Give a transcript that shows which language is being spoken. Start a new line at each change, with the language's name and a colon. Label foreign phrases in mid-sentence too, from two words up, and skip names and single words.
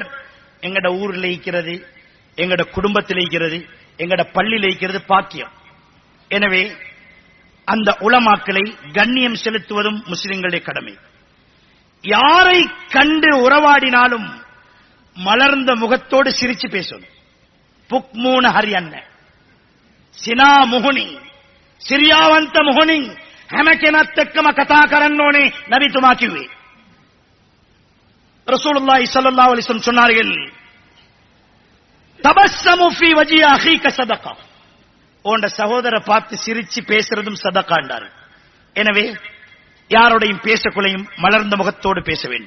Tamil: எங்கட ஊர்ல இருக்கிறது, எங்கட குடும்பத்தில் இருக்கிறது, எங்கட பள்ளியில் இருக்கிறது பாக்கியம். எனவே அந்த உலமாக்களை கண்ணியம் செலுத்துவதும் முஸ்லிம்களுடைய கடமை. யாரை கண்டு உறவாடினாலும் மலர்ந்த முகத்தோடு சிரிச்சு பேசணும். புக்மூன ஹரியன்ன
Sinhala: සිනා මුහුණි සිරියාවන්ත මුහුණින් හැම කෙනත් එක්කම කතා කරන්න ඕනේ නබිතුමා කිව්වේ.
Arabic: رسول الله صلى الله عليه وسلم சொன்னார்கள், تبسمك في وجه أخيك صدقة.
Tamil: உன்ட சகோதரரை பார்த்து சிரிச்சு பேசுறதும் சதகா என்றார். எனவே யாரோடையும் பேசக்குள்ளையும் மலர்ந்த முகத்தோடு பேச வேண்டும்.